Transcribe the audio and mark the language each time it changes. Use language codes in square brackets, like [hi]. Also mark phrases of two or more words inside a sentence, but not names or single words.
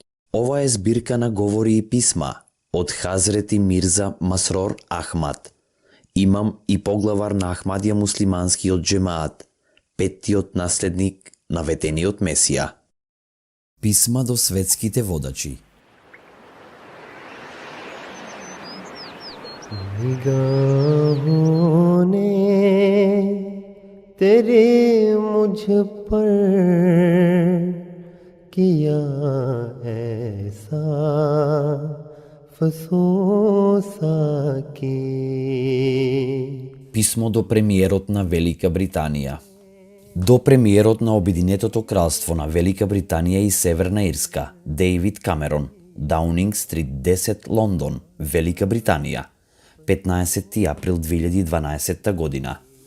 [mk] Ова е збирка на говори и писма од Хазрети Мирза Масрор Ахмад, имам и поглавар на Ахмадија муслиманскиот джемаат, петтиот наследник на ветениот Месија. Писма до светските водачи. [ur] نگاہوں نے تیرے مجھ پر کیا ایسا فسوسا کی. [mk] Писмо до премиерот на Велика Британија. До премиерот на Обединетото кралство на Велика Британија и Северна Ирска, Дејвид Камерон, Даунинг Стрит 10, Лондон, Велика Британија, 15 април 2012 година.